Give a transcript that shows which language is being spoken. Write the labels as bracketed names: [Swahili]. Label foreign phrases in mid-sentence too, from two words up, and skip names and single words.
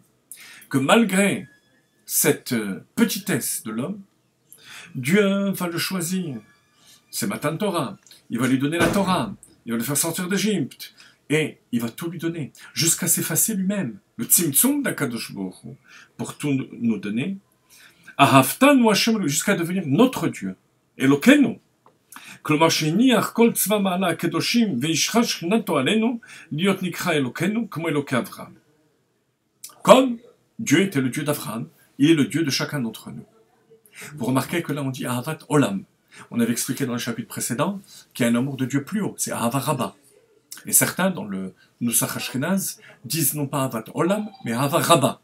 [French] Que malgré cette petitesse de l'homme, Dieu va le choisir. C'est [Hebrew] מתן תורה. [French] Il va lui donner la Torah. Il va le faire sortir d'Égypte. Et il va tout lui donner. Jusqu'à s'effacer lui-même. Le [Hebrew] צמצום דהקדוש ברוך הוא, [French] pour tout nous donner. [Hebrew] אהבתנו השם, [French] jusqu'à devenir notre Dieu. Elokeinu. [Hebrew] כלומר שהניח כל צבא מעלה הקדושים וישרה שכינתו עלינו להיות נקרא אלוקינו כמו אלוקי אברהם. [French] Comme Dieu était le Dieu d'Abraham, il est le Dieu de chacun d'entre nous. Vous remarquez que là on dit [Hebrew] אהבת עולם. [French] On avait expliqué dans le chapitre précédent qu'il y a un amour de Dieu plus haut, c'est [Hebrew] אהבה רבה. [French] Et certains dans le [Hebrew] נוסח אשכנז [French] disent non pas [Hebrew] אהבת עולם, [French] mais [Hebrew] אהבה רבה.